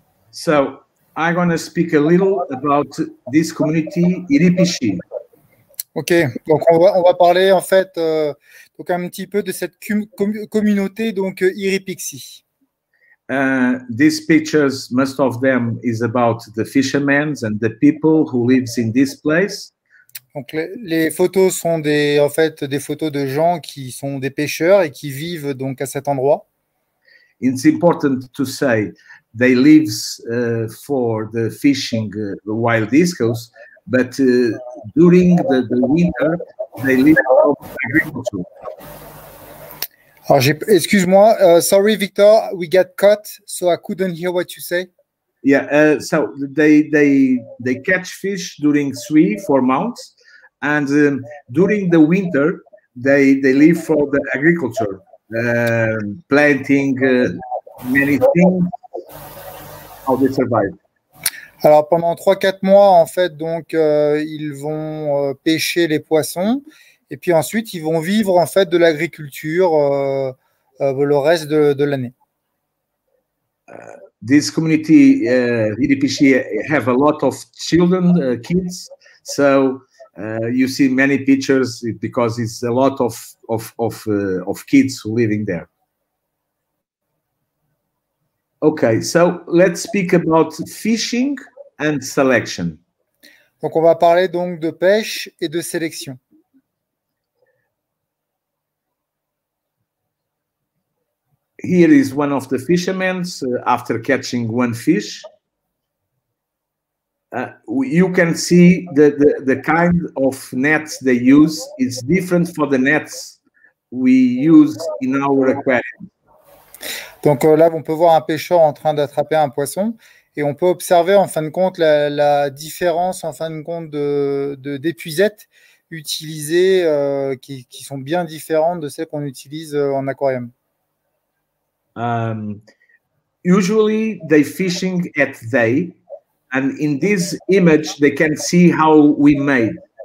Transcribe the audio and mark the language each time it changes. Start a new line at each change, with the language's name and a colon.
English: So I'm going to speak a little about this community, Iripishi.
French: Ok, donc on va parler en fait donc un petit peu de cette communauté donc Iripixi.
English: These pictures, most of them is about the fishermen and the people who lives in this place.
French: Donc les photos sont en fait des photos de gens qui sont des pêcheurs et qui vivent donc à cet endroit.
English: It's important to say they live for the fishing wild discos, but during the winter they live for agriculture.
French: Alors excuse-moi, sorry Victor, we got cut, so I couldn't hear what you say.
English: Yeah, so they catch fish during 3-4 months, and during the winter they live for the agriculture, planting many things. How they survive.
French: Alors pendant 3-4 mois en fait donc ils vont pêcher les poissons et puis ensuite ils vont vivre en fait de l'agriculture le reste de l'année.
English: This community, Iripishi, have a lot of children, kids. So you see many pictures because it's a lot of kids living there. Okay, so let's speak about fishing and selection.
French: Donc on va parler donc de pêche et de sélection.
English: Here is one of the fishermen after catching one fish. You can see the kind of nets they use is different for the nets we use in our aquarium.
French: Donc là, on peut voir un pêcheur en train d'attraper un poisson et on peut observer en fin de compte la différence en fin de compte d'épuisettes utilisées qui sont bien différentes de celles qu'on utilise en aquarium.
English: Usually they fishing at day, and in this image they can see how we made.